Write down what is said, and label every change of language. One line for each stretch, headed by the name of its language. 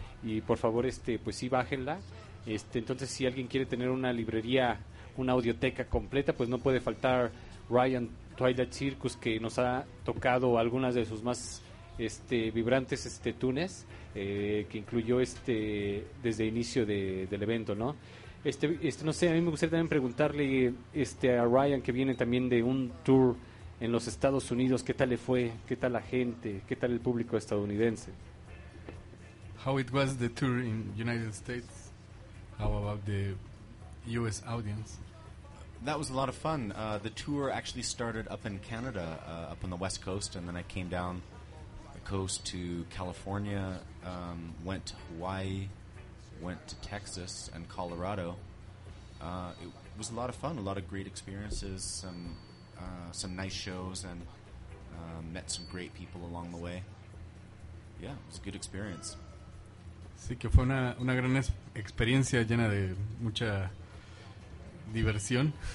Spanish: Y por favor, pues sí, bájenla. Entonces, si alguien quiere tener una librería, una audioteca completa, pues no puede faltar Ryan Twilight Circus, que nos ha tocado algunas de sus más vibrantes tunes, que incluyó desde el inicio del evento, ¿no? No sé, a mí me gustaría también preguntarle a Ryan, que viene también de un tour en los Estados Unidos, ¿qué tal le fue? ¿Qué tal la gente? ¿Qué tal el público estadounidense?
English: How it was the tour in United States? How about the US audience? That was a lot of fun. The tour actually started up in Canada, up on the West Coast, and then I came down the coast to California, went to Hawaii, went to Texas and Colorado. It was a lot of fun, a lot of great experiences, some nice shows, and met some great people along the way. Yeah, it was a good experience.
Spanish: Sí, que fue una gran experiencia llena de mucha diversión.